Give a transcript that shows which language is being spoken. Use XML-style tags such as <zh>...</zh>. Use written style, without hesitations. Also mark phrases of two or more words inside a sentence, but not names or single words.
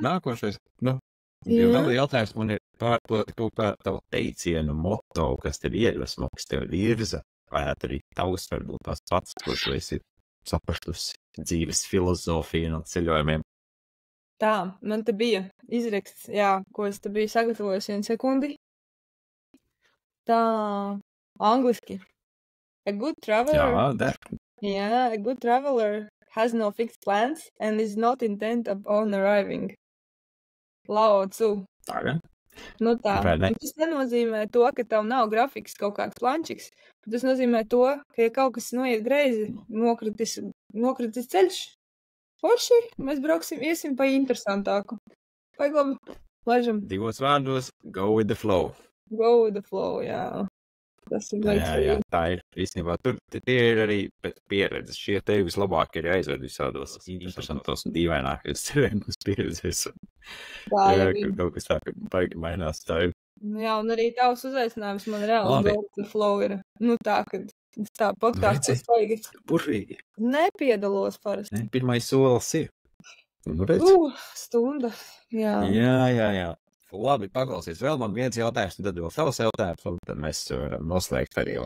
<lv>Nākošais, vēl jautājums man ir par kaut kā tavu teicienu, moto, kas tev iedvesmo, kas tev virza, vai arī tavs varbūt tās pats, ko tu esi saprastusi dzīves filozofiju no ceļojumiem. Tā, man te bija izraksts, ko es te biju sagatavojis 1 sekundi. Tā, angliski.</lv> <en>A good traveler.</en> <lv>Jā,</lv> <en>A good traveler has no fixed plans and is not intent upon arriving. Lao Tzu.</en> <lv>Tā, ja? Nu tā. Vai ne? Un tas nenozīmē to, ka tev nav grafiks kaut kāds plančiks. Tas nozīmē to, ka ja kaut kas noiet greizi, nokritis ceļš, forši, mēs brauksim, iesim pa interesantāku. Vai labi, laižam. Divos vārdos,</lv> <en>go with the flow. Go with the flow,</en> <lv>jā. Tas ir Jā, tā ir. Īstenībā tur tie ir arī pēc pieredzes. Šie te vislabāk ir jāizved visādos interesantos un dīvainākajos cerējumus pieredzēs. Jā, kaut kas tā, ka baigi mainās tā ir. Jā, un arī tavs uzaicinājums man reāli</lv> <en>go with the flow</en> <lv>ir. Nu tā, kad tā podkāsts baigi. Burvīgi. Nepiedalos parasti. Ne, pirmais solis ir. Nu, redz. Stunda. Jā. Jā. Labi, paklausies. Vēl man viens jautājums, un tad vēl tavs jautājums, un tad mēs varam noslēgt arī.</lv>